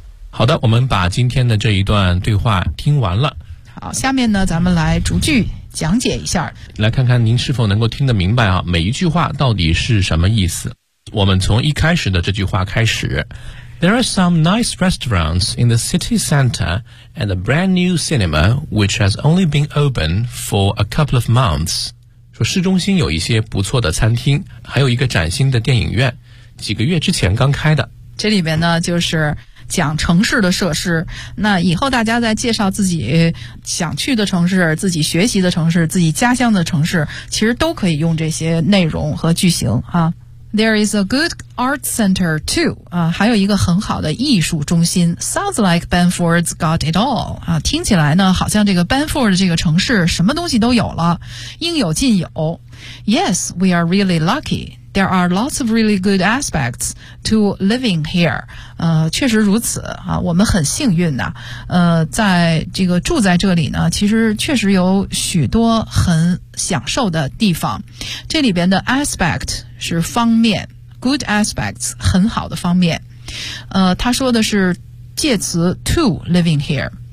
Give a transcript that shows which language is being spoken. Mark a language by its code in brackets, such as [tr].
[zh] 好的，我们把今天的这一段对话听完了。好，下面呢，咱们来逐句。讲解一下，来看看您是否能够听得明白啊？每一句话到底是什么意思？我们从一开始的这句话开始。 [en] There are some nice restaurants in the city center and a brand new cinema which has only been open for a couple of months. [zh] 说市中心有一些不错的餐厅，还有一个崭新的电影院，几个月之前刚开的。这里边呢，就是讲城市的设施，那以后大家在介绍自己想去的城市、自己学习的城市、自己家乡的城市，其实都可以用这些内容和句型啊。 [en] There is a good art center too [zh] 啊，还有一个很好的艺术中心。 [en] Sounds like Banford's got it all [zh] 啊，听起来呢，好像这个 Banford 这个城市什么东西都有了，应有尽有。 [en] Yes, we are really lucky. There are lots of really good aspects to living here. [zh] 确实如此啊，我们很幸运呐。在这个住在这里呢，其实确实有许多很享受的地方。这里边的 aspect 是方面 ， [en] good aspects [zh] 很好的方面。他说的是介词 [en] to living here。